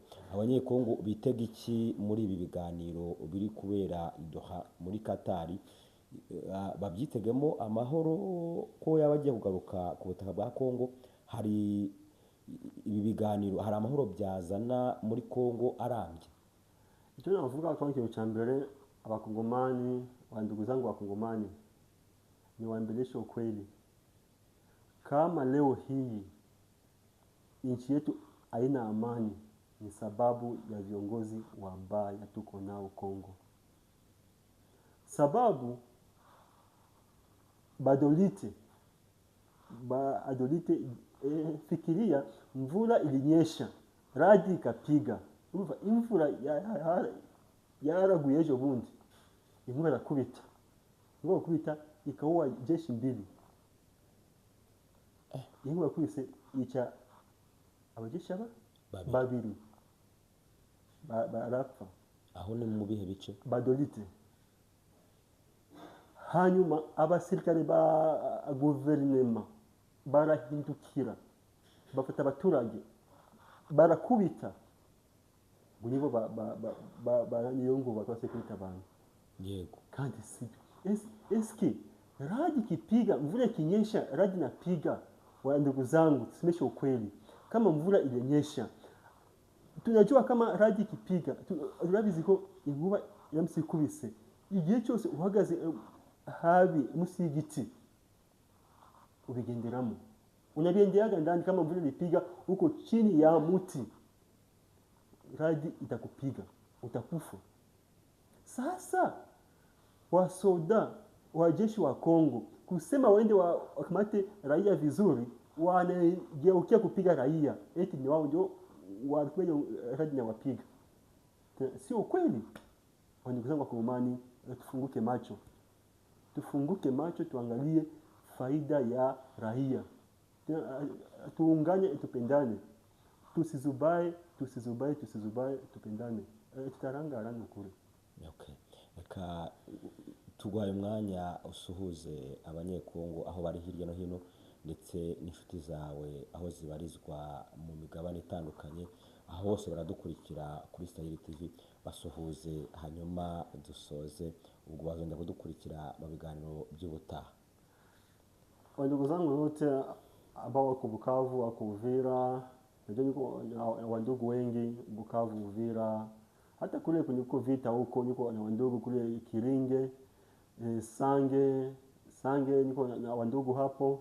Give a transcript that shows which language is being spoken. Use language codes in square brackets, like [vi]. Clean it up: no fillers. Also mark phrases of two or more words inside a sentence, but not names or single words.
[rw] Abanyekongo bitega iki muri ibi biganiro biri kubera i Doha muri Katari? Babyitegemo amahoro ko yaba agiye kugaruka ku butaka bwa Kongo? Hari ibi biganiro, hari amahoro byazana muri Kongo arambye? Icyo navuga kwa ikintu cya mbere, abakongomani, [sw] wandugu zangu wakongomani, niwaambilishe ukweli. Kama leo hii nchi yetu haina amani, ni sababu ya viongozi wabaya tuko nao Kongo. Sababu badolite fikiria, mvula ilinyesha, radi ikapiga. [rw] Imvura yaraguye ejo bundi, inkuba irakubita, [sw] ikaua jeshi mbili. [rw] Inkuba yakubise yica abajeshi babiri, barapfa. Aho ni mu bihe bice? Badolite. Hanyuma abasirikare ba guverinema barahindukira, bafata abaturage barakubita, ngo nibo niyo ngo bakose kwita abantu. Yego. Kandi sivyo. [sw] Eske radi kipiga, mvula ikinyesha, radi napiga, wa ndugu zangu, tusemeshe ukweli. Kama mvula ilinyesha, tunajua kama radi kipiga, [rw] turabizi ko inkuba yamusikubise, igihe cyose uhagaze habi musi y'igiti ubigenderamo, unabienderaga ndani. [sw] Kama mvula ilipiga uko chini ya muti, radi itakupiga, utakufa. Sasa wasoda wa jeshi wa Kongo kusema waende wakamate raia vizuri, wanageukia kupiga raia, eti ni wao ndio walikuwa radi na wapiga. Sio kweli. Ndugu zangu Wakongomani, tufunguke macho, tuangalie faida ya raia, tuungane, tupendane, tusizubae, tupendane, tutaranga kule. [en] Okay. [rw] Reka turwaye umwanya usuhuze abanyekongo aho bari hirya no hino ndetse n'inshuti zawe aho zibarizwa mu migabane itandukanye, aho hose baradukurikira kuri Saheli TV, basuhuze hanyuma dusoze, ubwo bazongera kudukurikira mu biganiro by'ubutaha. [sw] Wandugu zangu wote ambao wako Bukavu, wako Uvira, najua niko na wandugu wengi Bukavu, Uvira, hata kule kuliko vita huko niko na wandugu kule Kiringe, Sange niko na wandugu hapo.